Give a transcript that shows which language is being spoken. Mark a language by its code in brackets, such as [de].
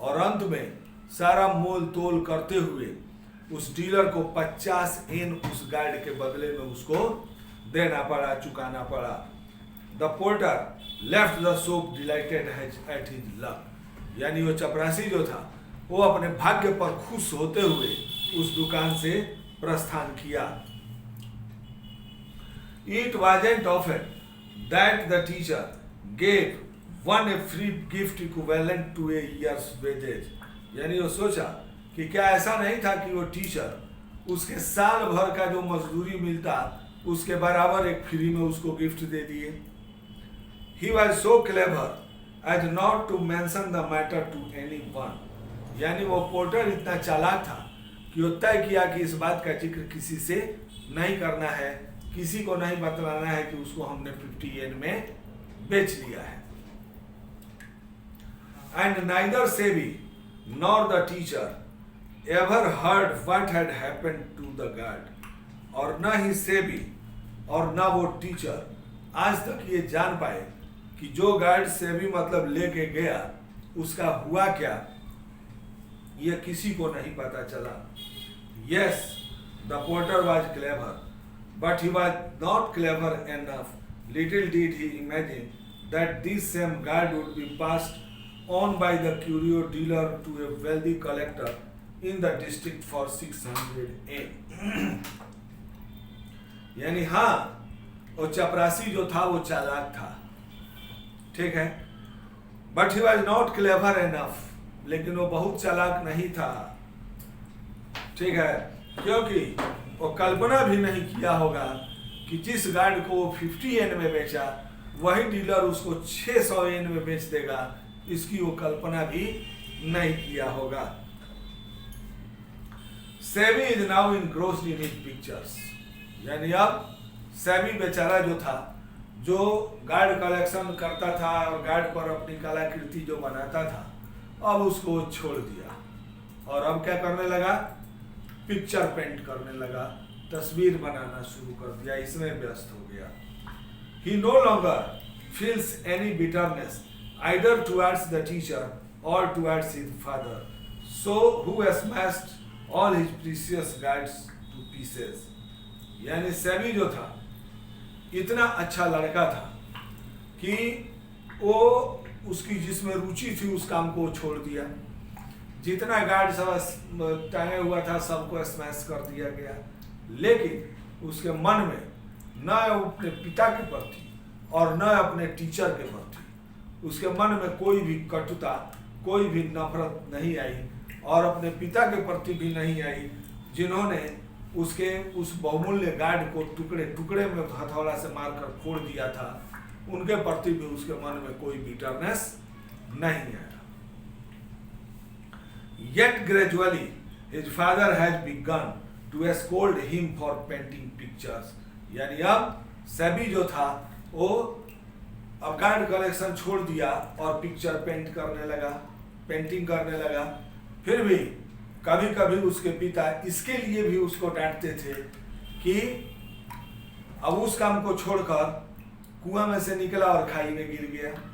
[hi] और अंत में सारा मोल तोल करते हुए उस डीलर को 50 एन उस गार्ड के बदले में उसको देना पड़ा, चुकाना पड़ा। [en] The porter left the shop delighted at his luck. [hi] यानी वो चपरासी जो था वो अपने भाग्य पर खुश होते हुए उस दुकान से प्रस्थान किया। [en] It wasn't often that the teacher gave one a free gift equivalent to a year's wages। [hi] यानी वो सोचा कि क्या ऐसा नहीं था कि वो टीचर उसके साल भर का जो मजदूरी मिलता उसके बराबर एक फ्री में उसको गिफ्ट दे दिए। [en] He was so clever as not to mention the matter to anyone। [hi] यानी वो पोर्टर इतना चालाक था कि वो तय किया कि इस बात का जिक्र किसी से नहीं करना है, किसी को नहीं बतलाना है कि उसको हमने 50 एन में बेच लिया है। [en] And neither Sebi nor the teacher ever heard what had happened to the guard। [hi] और न ही सेबी और न वो टीचर आज तक ये जान पाए कि जो गार्ड सेबी मतलब लेके गया उसका हुआ क्या, ये किसी को नहीं पता चला। [en] Yes, the porter was clever, but he was not clever enough। Little did he imagine that this same guard would be passed on by the curio dealer to a wealthy collector in the district for 600 yen. [hi] यानी हाँ, वो चपरासी जो था वो चालाक था, ठीक है, [en] But he was not clever enough. [hi] लेकिन वो बहुत चालाक नहीं था, ठीक है, क्योंकि वो कल्पना भी नहीं किया होगा कि जिस गार्ड को 50 एन में बेचा वही डीलर उसको 600 एन में बेच देगा, इसकी वो कल्पना भी नहीं किया होगा। [en] Sebi is now engrossed in his pictures. [hi] यानी अब सेबी बेचारा जो था, जो गार्ड कलेक्शन करता था और गार्ड पर अपनी कलाकृति जो बनाता था, अब उसको छोड़ दिया और अब क्या करने लगा, पिक्चर पेंट करने लगा, तस्वीर बनाना शुरू कर दिया, इसमें व्यस्त हो गया। He no longer feels any bitterness either towards the teacher or towards his father, so who has smashed all his precious guides to pieces। यानी सेबी जो था इतना अच्छा लड़का था कि वो उसकी जिसमें रुचि थी उस काम को छोड़ दिया। जितना गार्ड सब टांगे हुआ था सबको स्मैश कर दिया गया, लेकिन उसके मन में न अपने पिता के प्रति और न अपने टीचर के प्रति उसके मन में कोई भी कटुता, कोई भी नफरत नहीं आई और अपने पिता के प्रति भी नहीं आई, जिन्होंने उसके उस बहुमूल्य गार्ड को टुकड़े टुकड़े में हथौड़ा से मारकर फोड़ दिया था, उनके प्रति भी उसके मन में कोई बिटरनेस नहीं आया। [en] Yet gradually his father has begun to scold him for painting pictures। [hi] यानी अब सेबी जो था वो अब गार्ड कलेक्शन छोड़ दिया और पिक्चर पेंट करने लगा, पेंटिंग करने लगा। फिर भी कभी कभी उसके पिता इसके लिए भी उसको डांटते थे कि अब उस काम को छोड़कर कुआं में से निकला और खाई में गिर गया।